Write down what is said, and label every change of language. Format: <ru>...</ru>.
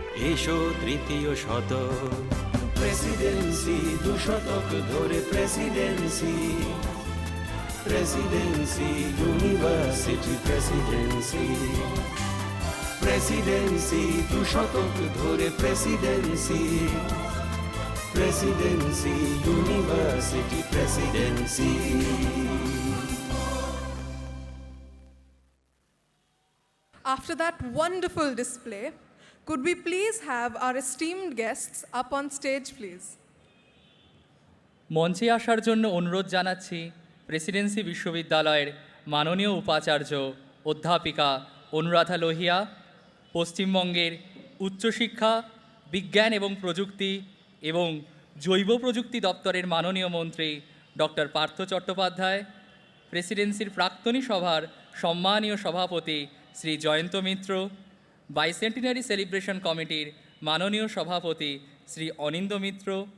<bn>এসো তৃতীয় শতক, প্রেসিডেন্সি 2 শতক ধরে Presidency.</bn> <en>Presidency, University Presidency.</en> <bn>Presidency, 2 শতক ধরে Presidency.</bn> <en>Presidency, University Presidency. After that wonderful display, could we please have our esteemed guests up on stage, please?</en> <bn>মঞ্চে আসার জন্য অনুরোধ জানাচ্ছি প্রেসিডেন্সি বিশ্ববিদ্যালয়ের মাননীয় উপাচার্য অধ্যাপিকা অনুরাধা লোহিয়া, পশ্চিমবঙ্গের উচ্চশিক্ষা, বিজ্ঞান এবং প্রযুক্তি এবং জৈব প্রযুক্তি দপ্তরের মাননীয় মন্ত্রী ডক্টর পার্থ চট্টোপাধ্যায়, প্রেসিডেন্সির প্রাক্তনী সভার সম্মানীয় সভাপতি শ্রী জয়ন্ত মিত্র, বাইসেন্টিনারি সেলিব্রেশন কমিটির মাননীয় সভাপতি শ্রী অনিন্দ মিত্র</bn>